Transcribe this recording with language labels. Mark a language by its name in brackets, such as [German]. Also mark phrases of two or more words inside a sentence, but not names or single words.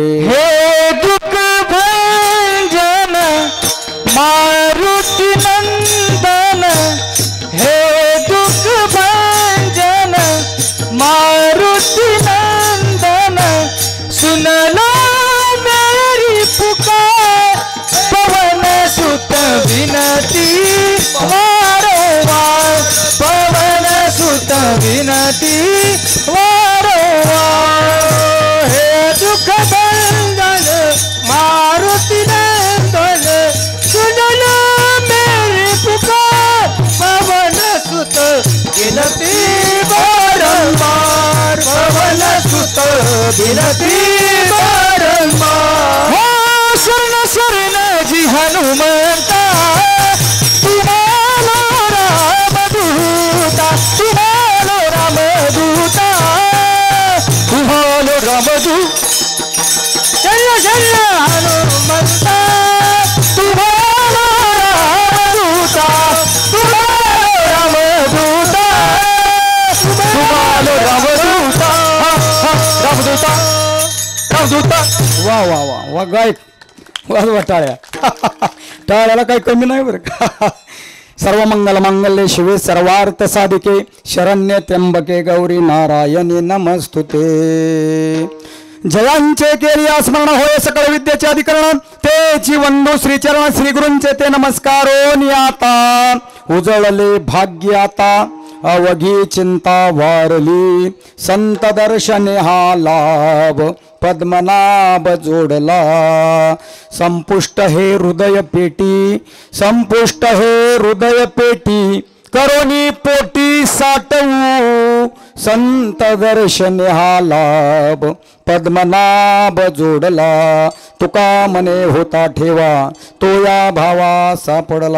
[Hindi] हे दुःख भंजन मारुति नंदन हे दुःख भंजन मारुति नंदन सुन लो मेरी पुकार पवन सुत विनती वारंवार पवन सुत विनती वारंवार हे दुःख भंजन मारुति नंदन सुन लो मेरी पुकार पवन सुत विनती वारंवार पवन सुत विनती वारंवार हो शरण शरण जी हनुमंता तुम्हारा रामदूता तुम्हारा रामदूता तुम्हारा रामदूत शरण शरण हनुमंता तुम्हारा रामदूता तुम्हारा रामदूता तुम्हारा रामदूता रामदूता रामदूता [Marathi] वा वा वा वा गायक वा टाळ्या टाळ्याला काही कमी नाही बरं का [Sanskrit] सर्व मंगल मांगल्ये शिवे सर्वार्थ साधिके शरण्य त्र्यंबके गौरी नारायणी नमस्तुते [Marathi] जयांचे केली स्मरण होय सकळ विद्येचे अधिकरण तेची वंदू श्रीचरण श्री गुरूंचे ते नमस्कारो नियाता उजळले भाग्य आता अवघी चिंता वारली संत दर्शने हा लाभ पद्मनाभ जोडला संपुष्ट हे हृदय पेटी संपुष्ट हे हृदय पेटी करोनी पोटी साठवू संत दर्शन हा लाभ पद्मनाभ जोडला तुका मने होता ठेवा तो या भावा सापडला।